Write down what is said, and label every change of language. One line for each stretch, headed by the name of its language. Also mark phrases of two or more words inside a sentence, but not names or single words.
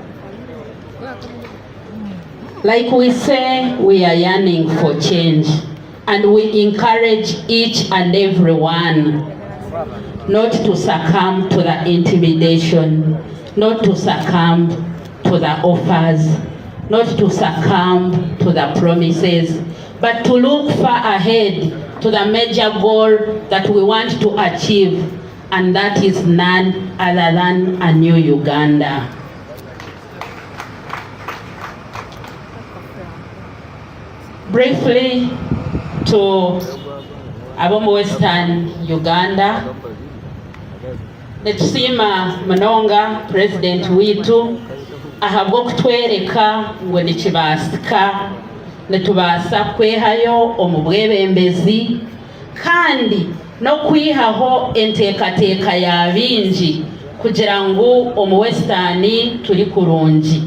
English: Like we say, we are yearning for change, and we encourage each and every one not to succumb to the intimidation, not to succumb to the offers, not to succumb to the promises, but to look far ahead to the major goal that we want to achieve, and that is none other than a new Uganda. Briefly, to
Nyankole: Abomu Western Uganda, netusiima Munonga President witu ahabwa okutwereka ngu nekibaasika netubaasa kwehayo omu bwebembezi kandi n'okwihaho enteekateeka ya bingi kugira ngu omu Western tuli kurungi.